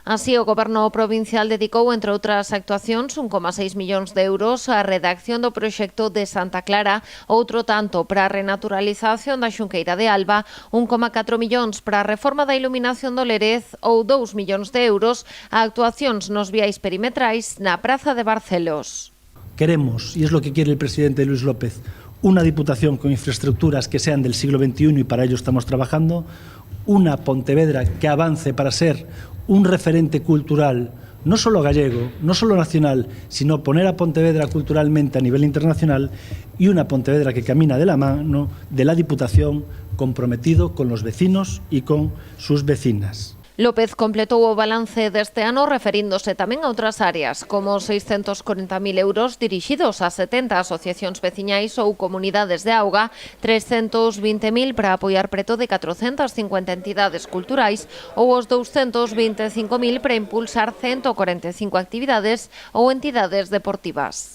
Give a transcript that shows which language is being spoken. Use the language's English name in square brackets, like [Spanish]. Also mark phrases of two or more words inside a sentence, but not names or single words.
[Galician] Así, o Goberno provincial dedicou, entre outras actuacións, 1,6 millóns de euros á redacción do proxecto de Santa Clara, outro tanto para a renaturalización da Xunqueira de Alba, 1,4 millóns para a reforma da iluminación do Lérez ou 2 millóns de euros a actuacións nos viais perimetrais na Praza de Barcelos. [Spanish] Queremos, y es lo que quiere el presidente Luis López, una diputación con infraestructuras que sean del siglo XXI y para ello estamos trabajando, una Pontevedra que avance para ser un referente cultural, no solo gallego, no solo nacional, sino poner a Pontevedra culturalmente a nivel internacional, y una Pontevedra que camina de la mano de la Diputación, comprometido con los vecinos y con sus vecinas. [Galician] López completou o balance deste ano referíndose tamén a outras áreas, como 640.000 euros dirixidos a 70 asociacións veciñais ou comunidades de auga, 320.000 para apoiar preto de 450 entidades culturais ou os 225.000 para impulsar 145 actividades ou entidades deportivas.